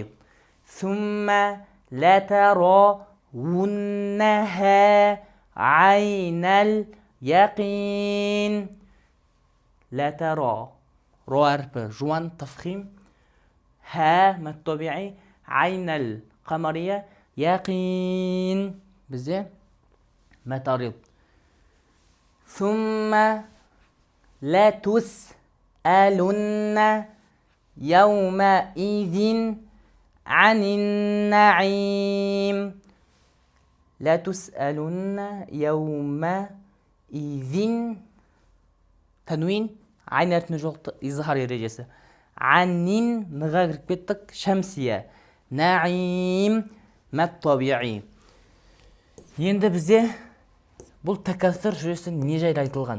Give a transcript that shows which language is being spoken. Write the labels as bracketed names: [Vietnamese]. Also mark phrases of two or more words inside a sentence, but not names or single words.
[Arabic] ثم لترونها عين اليقين. لترون [Kazakh] ро әрпі жуан тафхим, ха мәд табиғи, айнәл қамария яқин бізде мәд арид. [Arabic] ثم لتسألن يومئذ عن النعيم. لتسألن يومئذ [Kazakh] тәнуин айн әрпіне жоқты изхар ережесі. Анин ныға кіріп кеттік, шәмсия. Наим мәд табиғи. Енді бізде бұл Такасур сүресі не жайлы айтылған?